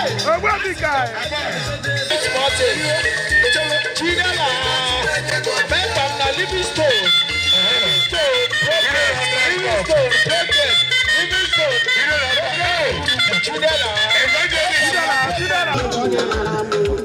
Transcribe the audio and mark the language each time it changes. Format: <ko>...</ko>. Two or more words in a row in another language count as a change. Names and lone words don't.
<en>Ogbuefi guy.</en> <ig>Chinela. Member na Livingstone.</ig> <en>Livingstone progress. Livingstone progress. Livingstone. Chinela. Chinela, Chinela.</en>